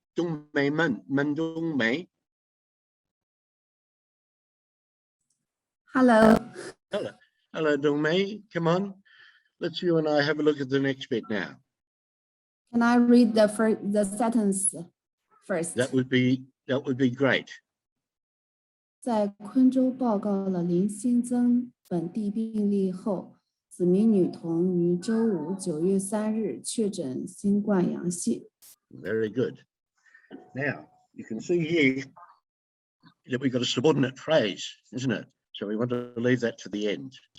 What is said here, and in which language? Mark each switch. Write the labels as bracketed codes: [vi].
[en] Dong Mei Man Dong Mei? Hello. Hello, Dong Mei. Come on. Let's you and I have a look at the next bit now. Can I read the sentence first? That would be great. [zh] 在昆州报告了零新增本地病例后，子名女童于周五9月3日确诊新冠阳性。 [en] Very good. Now, you can see here that we've got a subordinate phrase, isn't it? So we want to leave that to the end.